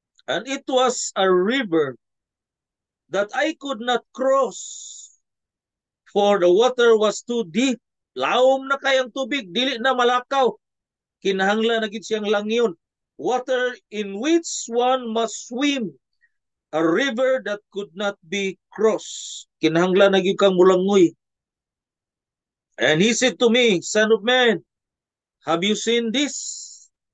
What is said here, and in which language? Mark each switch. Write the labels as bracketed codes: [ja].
[en] And it was a river that I could not cross, for the water was too deep. [ceb] Laom na kayang tubig, dili na malakaw. Kinahanglan na gid siyang langyon. [en] Water in which one must swim. A river that could not be crossed. [ceb] Kinahanglan na gid kang mulangoy. [en] And he said to me, Son of man, have you seen this?